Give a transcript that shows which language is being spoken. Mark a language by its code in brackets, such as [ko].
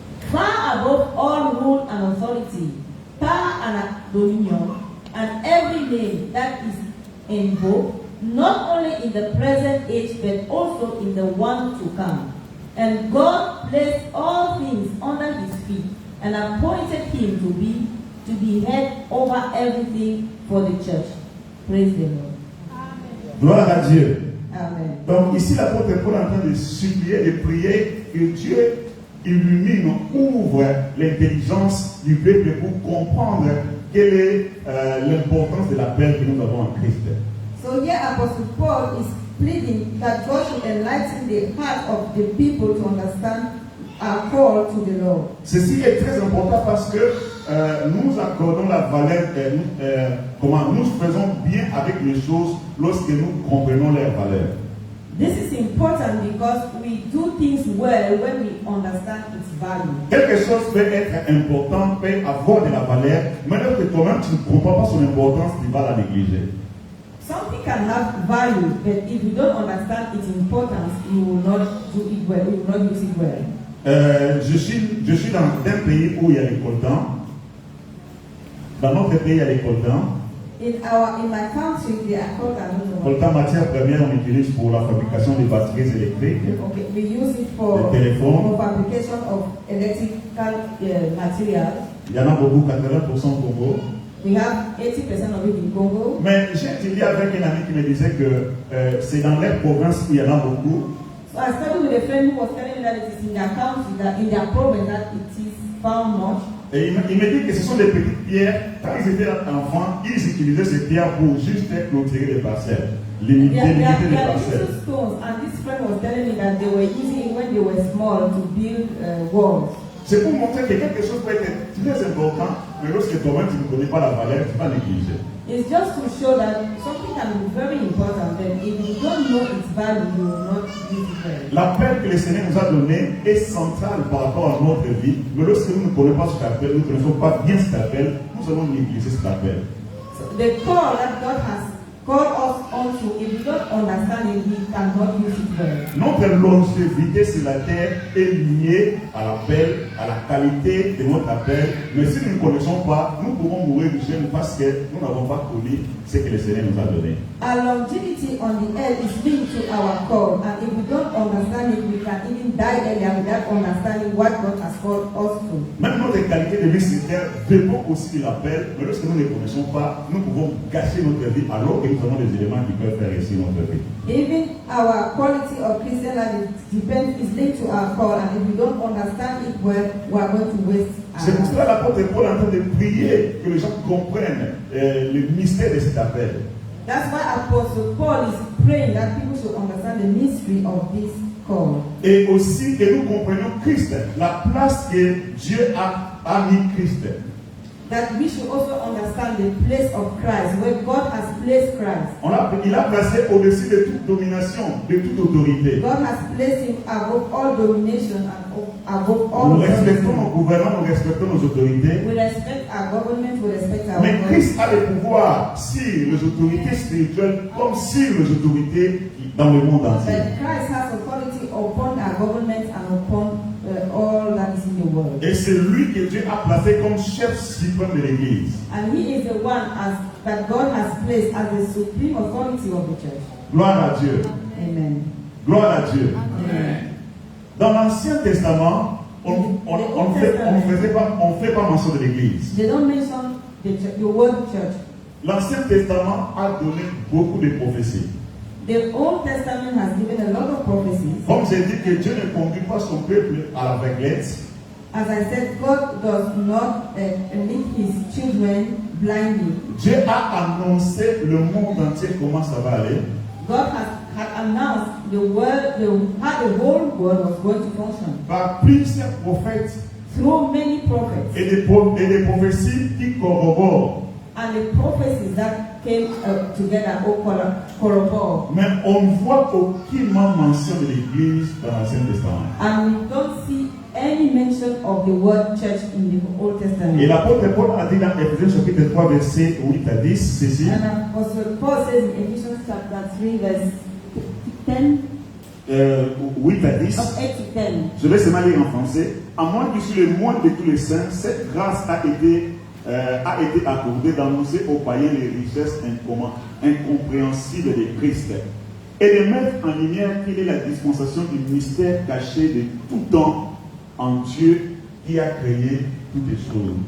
[en] Far above all rule and authority, power and dominion, and every name that is invoked, not only in the present age but also in the one to come. And God placed all things under his feet and appointed him to be head over everything for the church. Praise the Lord. Amen. [fr] Gloire à Dieu. [en] Amen. [fr] Donc ici, l'apôtre Paul est en train de supplier, de prier que Dieu illumine, ouvre l'intelligence du peuple pour comprendre quelle est l'importance de l'appel que nous avons en Christ. [en] So here Apostle Paul is pleading that God should enlighten the heart of the people to understand our call to the Lord. [fr] Ceci est très important parce que nous accordons la valeur, comment nous faisons bien avec les choses lorsque nous comprenons leur valeur. [en] This is important because we do things well when we understand its value. [fr] Quelque chose peut être important, peut avoir de la valeur, mais lorsque toi-même tu ne comprends pas son importance, tu vas la négliger. [en] Something can have value, but if you don't understand its importance, you will not do it well, you will not use it well. [fr] Je suis dans un pays où il y a les coltans. Dans notre pays, il y a les coltans. [en] In my country, they are called [fr] Coltan, matière première, on utilise pour la fabrication des batteries électriques, [en] okay, we use it for fabrication of electrical material. [fr] Il y en a beaucoup, 80% au Congo. [en] We have 80% of it in Congo. [fr] Mais j'ai étudié avec un ami qui me disait que c'est dans les provinces où il y en a beaucoup. [en] So I studied with a friend who was telling me that it is in their country, that in their province, that it is found much. [fr] Et il me dit que ce sont des petites pierres. Quand ils étaient enfants, ils utilisaient ces pierres pour juste clôturer les parcelles, limiter les parcelles. [en] Little stones, and this friend was telling me that they were using it when they were small to build walls. [fr] C'est pour montrer que quelque chose peut être très important, mais lorsque toi-même tu ne connais pas la valeur, tu vas négliger. [en] It's just to show that something can be very important, and if you don't know its value, you will not use it well. [fr] L'appel que le Seigneur nous a donné est central par rapport à notre vie, mais lorsque nous ne connaissons pas cet appel, nous ne connaissons pas bien cet appel, nous allons négliger cet appel. [en] So the call that God has called us onto, if we don't understand it, we cannot use it well. [fr] Notre longévité sur la terre est liée à l'appel, à la qualité de notre appel. Mais si nous ne connaissons pas, nous pouvons mourir du jeûne parce que nous n'avons pas connu ce que le Seigneur nous a donné. [en] Our longevity on the earth is linked to our call, and if we don't understand it, we can even die earlier without understanding what God has called us to. [fr] Même notre qualité de vie sur terre dépend aussi de l'appel, mais lorsque nous ne connaissons pas, nous pouvons gâcher notre vie alors que nous avons des éléments qui peuvent faire réussir notre vie. [en] Even our quality of Christian life is linked to our call, and if we don't understand it well, we are going to waste our [fr] C'est pour [en] life. [fr] cela l'apôtre Paul est en train de prier que les gens comprennent le mystère de cet appel. [en] That's why Apostle Paul is praying that people should understand the mystery of this call. [fr] Et aussi que nous comprenions Christ, la place que Dieu a mis Christ. [en] That we should also understand the place of Christ, where God has placed Christ. [fr] Il a placé au-dessus de toute domination, de toute autorité. [en] God has placed him above all domination and above all [fr] Nous respectons [en] authority. [fr] nos gouvernants, nous respectons nos autorités. [en] We respect our government, we respect our [fr] Mais [en] government. [fr] Christ a le pouvoir sur les autorités spirituelles comme sur les autorités dans le monde entier. [en] But Christ has authority upon our government and upon all that is in the world. [fr] Et c'est lui que Dieu a placé comme chef suprême de l'Église. [en] And he is the one that God has placed as the supreme authority of the church. [fr] Gloire à Dieu. [en] Amen. [fr] Gloire à Dieu. [en] Amen. [fr] Dans l'Ancien Testament, on ne fait pas mention de l'Église. [en] They don't mention the word church. [fr] L'Ancien Testament a donné beaucoup de prophéties. [en] The Old Testament has given a lot of prophecies. [fr] Comme j'ai dit que Dieu ne conduit pas son peuple à l'aveuglette. [en] As I said, God does not lead his children blindly. [fr] Dieu a annoncé le monde entier comment ça va aller. [en] God had announced how the whole world was going to function [fr] Par plusieurs prophètes [en] through many prophets [fr] et des prophéties qui corroborent. [en] and the prophecies that came together or corroborate. [fr] Mais on ne voit aucunement mention de l'Église dans l'Ancien Testament. [en] And we don't see any mention of the word church in the Old Testament. [fr] Et l'apôtre Paul a dit dans Éphésiens chapitre 3 verset 8 à 10 ceci. [en] And Apostle Paul says in Ephesians chapter 3 verse 10, [fr] 8 à 10. [en] of 8 to 10. [fr] Je vais seulement lire en français. À moi qui suis le moindre de tous les saints, cette grâce a été accordée d'annoncer aux païens les richesses incompréhensibles de Christ et de mettre en lumière quelle est la dispensation du mystère caché de tout temps en Dieu qui a créé toutes les choses.